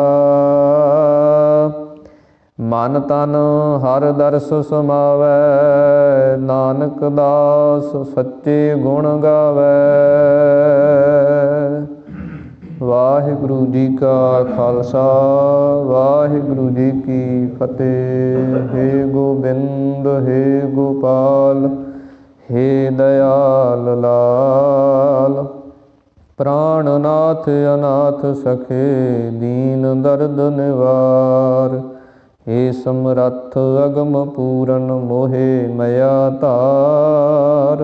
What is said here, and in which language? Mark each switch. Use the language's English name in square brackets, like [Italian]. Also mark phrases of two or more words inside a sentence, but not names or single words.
[Hindi] मन तन हर दरस समावै, नानक दास सच्चे गुण गावै। [Punjabi] ਵਾਹਿਗੁਰੂ ਜੀ ਕਾ ਖਾਲਸਾ, ਵਾਹਿਗੁਰੂ ਜੀ ਕੀ ਫਤਿਹ। [Hindi] हे गोबिंद, हे गोपाल, हे दयाल लाल। प्राणनाथ अनाथ सखे दीन दर्द निवार। हे समरथ अगम पूरन मोहे मया तार।